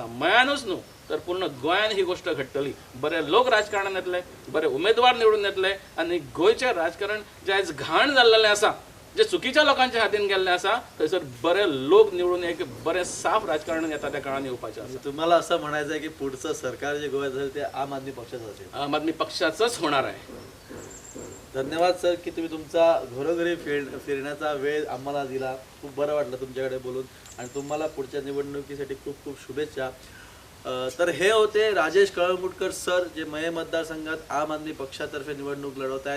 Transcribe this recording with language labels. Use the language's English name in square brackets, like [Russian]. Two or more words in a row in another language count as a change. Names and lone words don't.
[Konkani] मयानूच न्हू तर पूर्ण गोंयान ही गोष्ट घडटली. बरे लोक राजकारणांत येतले, बरे उमेदवार निवडून येतले आनी गोंयचें राजकारण जें आयज घाण जाल्लेलें आसा जे चुकीच्या लोकांच्या हातीन गेल्ले आसा थंयसर बरे लोक निवडून एक बरे साफ राजकारण येता त्या काळान येवपाचें आसा. [Marathi] तुम्हाला असं म्हणायचं आहे की पुढचं सरकार जे गोव्यात असेल ते आम आदमी पक्षाचं असेल. आम आदमी पक्षाचंच होणार आहे. धन्यवाद सर की तुम्ही तुमचा घरोघरी फिरण्याचा वेळ आम्हाला दिला. खूप बरं वाटलं तुमच्याकडे बोलून आणि तुम्हाला पुढच्या निवडणुकीसाठी खूप खूप शुभेच्छा. तर हे होते राजेश कळंगुटकर सर जे मये मतदारसंघात आम आदमी पक्षातर्फे निवडणूक लढवत आहेत.